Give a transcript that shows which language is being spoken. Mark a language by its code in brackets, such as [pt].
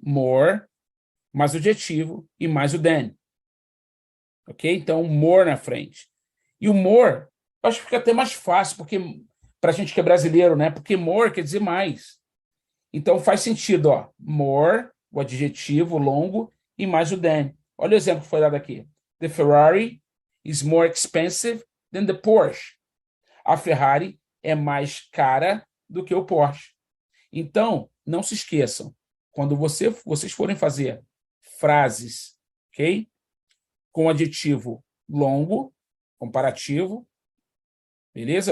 [pt] More, mais o adjetivo e mais o than. Ok? Então, more na frente. E o more, acho que fica até mais fácil, porque para a gente que é brasileiro, né? Porque more quer dizer mais. Então, faz sentido, ó. More, o adjetivo longo, e mais o than. Olha o exemplo que foi dado aqui. [en] The Ferrari is more expensive than the Porsche. [pt] A Ferrari é mais cara do que o Porsche. Então, não se esqueçam, quando vocês forem fazer frases, ok? Com adjetivo longo, comparativo, beleza?